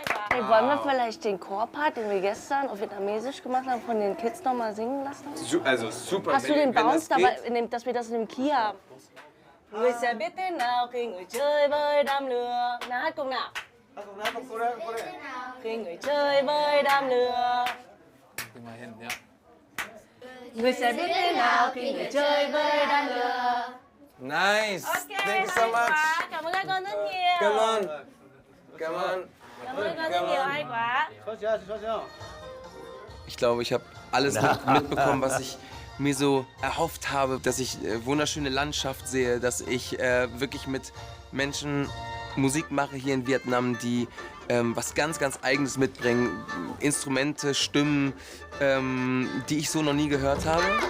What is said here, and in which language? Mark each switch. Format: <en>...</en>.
<de>Hey, wollen wir vielleicht den Chorpart, den wir gestern auf Vietnamesisch gemacht haben, von den Kids noch mal singen lassen? Also super. Hast du den Bounce dabei, dass wir das in dem Key haben?</de> <vi>Người sẽ biết thế nào khi người chơi với đám lửa. Nào hát cùng nào. Khi người chơi với đám lửa. Người sẽ biết thế nào khi người chơi với đám lửa.</vi> <en>Nice. Thank you so much.</en> <vi>Cảm ơn các con rất nhiều.</vi> <en>Come on.</en> <vi>Cảm ơn con rất nhiều, hay quá.</vi> <de>Ich glaube, ich habe alles mitbekommen, was ich mir so erhofft habe, dass ich wunderschöne Landschaft sehe, dass ich wirklich mit Menschen Musik mache hier in Vietnam, die was ganz, ganz Eigenes mitbringen. Instrumente, Stimmen, die ich so noch nie gehört habe.</de>